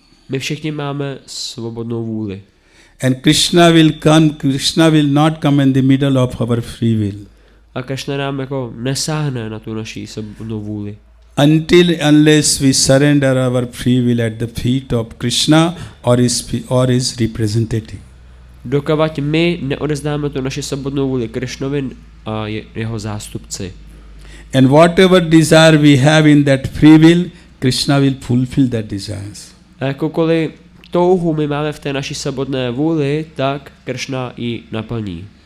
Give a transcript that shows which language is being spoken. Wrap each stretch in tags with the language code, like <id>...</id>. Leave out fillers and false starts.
<cs>My všichni máme svobodnou vůli.</cs> <en>And Krishna will not come in the middle of our free will.</en> <cs>A Krishna nám jako nesáhne na tu naši svobodnou vůli.</cs> <en>Unless we surrender our free will at the feet of Krishna or his representative.</en> <cs>Dokavať my neodezdáme tu naši svobodnou vůli Krishnovi a jeho zástupci.</cs> <en>And whatever desire we have in that free will, Krishna will fulfill that desires.</en> <cs>A jakoukoliv touhu my máme v té naší svobodné vůli, tak Krishna ji naplní.</cs>